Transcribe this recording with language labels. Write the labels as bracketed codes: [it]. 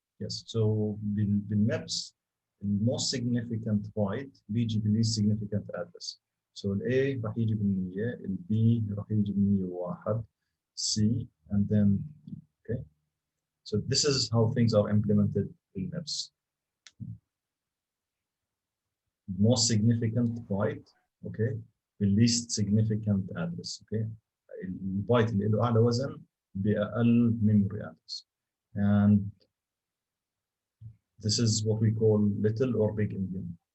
[en] Yes, so بالmaps the most significant byte بيجي بال least significant address. So ال A راح يجي بال100, ال B راح يجي بال101, C and then D. Okay. So this is how things are implemented in maps. The most significant byte, okay, the least significant address. Okay. [ar] البايت اللي له أعلى وزن بأقل memory address. [en] And this is what we call little or big endian.